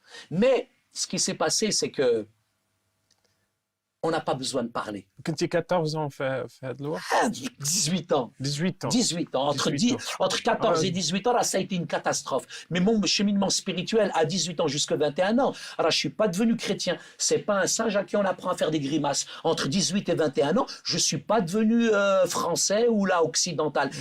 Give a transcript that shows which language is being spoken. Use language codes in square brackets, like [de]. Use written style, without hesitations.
[fr] Mais ce qui s'est passé, c'est que on n'a pas besoin de parler. [ar] كنتي 14 ans في هذا الوقت؟ [fr] 18 ans. 18 ans. 18 ans. Entre 14 et 18 ans, là, ça a été une catastrophe. Mais mon cheminement spirituel, à 18 ans jusqu'à 21 ans, alors, je ne suis pas devenu chrétien. Ce n'est pas un singe à qui on apprend à faire des grimaces. Entre 18 et 21 ans, je ne suis pas devenu français ou là, occidental.